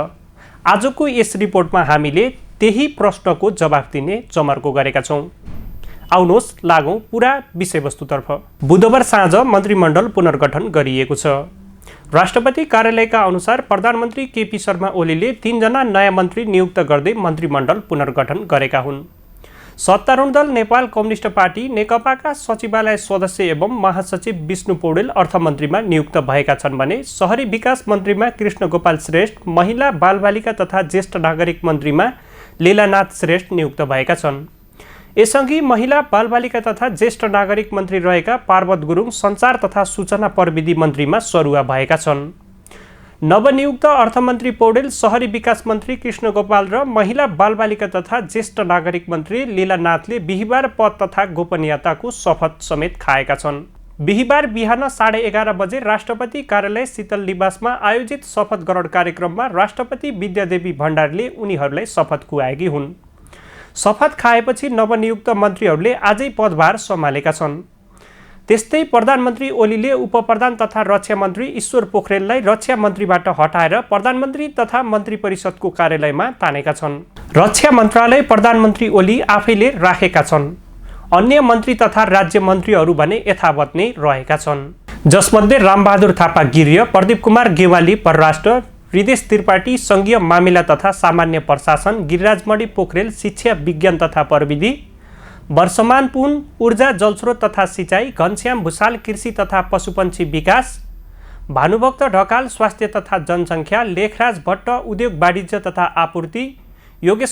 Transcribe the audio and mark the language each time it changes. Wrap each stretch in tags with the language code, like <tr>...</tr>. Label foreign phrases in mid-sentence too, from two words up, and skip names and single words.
<ne>आजको यस रिपोर्टमा हामीले त्यही प्रश्नको जवाफ दिने जमर्को गरेका छौँ। आउनुहोस् लागौं पूरा विषयवस्तुतर्फ। बुधबार साँझ मन्त्रीमण्डल पुनर्गठन गरिएको छ। राष्ट्रपति कार्यालयका अनुसार प्रधानमन्त्री केपी शर्मा ओलीले 3 जना नयाँ मन्त्री नियुक्त गर्दै मन्त्रीमण्डल पुनर्गठन गरेका हुन्। सत्तारूढ दल नेपाल कम्युनिस्ट पार्टी नेकपाका सचिवालय सदस्य एवं महासचिव विष्णु पौडेल अर्थमन्त्रीमा नियुक्त भएका छन् भने शहरी विकास मन्त्रीमा कृष्ण गोपाल श्रेष्ठ, महिला बालबालिका तथा ज्येष्ठ नागरिक मन्त्रीमा लीलानाथ श्रेष्ठ नियुक्त भएका छन्। यसअघि महिला बालबालिका तथा ज्येष्ठ नागरिक मन्त्री रहेका पार्वत गुरुङ सञ्चार तथा सूचना प्रविधि मन्त्रीमा सरुवा भएका छन्। नवनियुक्त अर्थमन्त्री पौडेल, शहरी विकास मन्त्री कृष्ण गोपाल र महिला बालबालिका तथा ज्येष्ठ नागरिक मन्त्री लीलानाथले बिहिबार पद तथा गोपनीयताको शपथ समेत खाएका छन्। बिहिबार बिहान 11:30 बजे राष्ट्रपति कार्यालय शीतल निवासमा आयोजित शपथ ग्रहण कार्यक्रममा राष्ट्रपति विद्यादेवी भण्डारीले उनीहरूलाई शपथ खुवाएकी हुन्। शपथ खाएपछि नवनियुक्त मन्त्रीहरूले आजै पदभार सम्हालेका छन्। त्यस्तै प्रधानमन्त्री ओलीले उपप्रधान तथा रक्षा मन्त्री ईश्वर पोखरेललाई रक्षा मन्त्रीबाट हटाएर प्रधानमन्त्री तथा मन्त्री परिषदको कार्यालयमा तानेका छन्। रक्षा मन्त्रालय प्रधानमन्त्री ओली आफैले राखेका छन्। अन्य मन्त्री तथा राज्य मन्त्रीहरू भने यथावत नै रहेका छन्, जसमध्ये रामबहादुर थापा गिर्य, प्रदीप कुमार गेवाली परराष्ट्र, हृदेश त्रिपाठी संघीय मामिला तथा सामान्य प्रशासन, गिरिराजमणि पोखरेल शिक्षा विज्ञान तथा प्रविधि, वर्षमान पुन ऊर्जा जलस्रोत तथा सिंचाई, घनश्याम भूषाल कृषि तथा पशुपन्छी विकास, भानुभक्त ढकाल स्वास्थ्य तथा जनसङ्ख्या, लेखराज भट्ट उद्योग वाणिज्य तथा आपूर्ति, योगेश</ne>